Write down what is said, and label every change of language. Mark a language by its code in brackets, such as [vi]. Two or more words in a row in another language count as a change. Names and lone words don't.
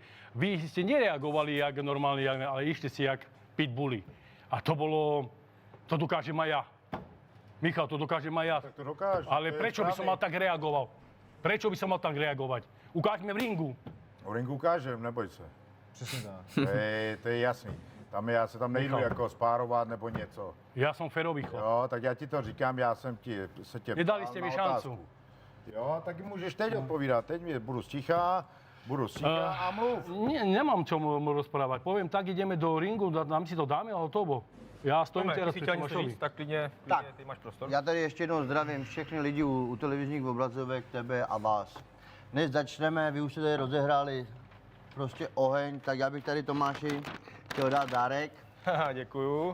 [sk] Vy ste nereagovali jak normálne, ale išli si jak pitbully. A to dokážem aj ja. Michal, to dokážem aj ja. Tak to dokážeš. Ale prečo by som mal tak reagoval? Prečo by som mal tak reagovať? Ukážme v ringu. O ringu ukážem, neboj se. [cs] Přesně tak. To je jasný. Já se tam nejdu jako spárovat nebo něco. [sk] Ja som férový chlap. [cs] Jo, tak já ti to říkám, já jsem se tě [sk] Nedali [cs] ptal [sk] ste [cs] na [sk] mi [cs] otázku. [sk] šancu. [cs] Jo, tak můžeš teď odpovídat. Teď budu sticha a mluv. [sk] Nemám čo mu rozprávať. Poviem tak, ideme do ringu, nám si to dáme, ale to Já stojím teraz [cs] Ty [sk] před [cs] chtěl něco [sk] Tomášovi. [cs] říct, tak klidně, Tak. ty máš prostor. Já tady ještě jednou zdravím všechny lidi u televizních obrazovek, tebe a vás. Než začneme, vy už jste tady rozehráli prostě oheň, tak já bych tady Tomáši chtěl dát dárek. Haha, děkuju.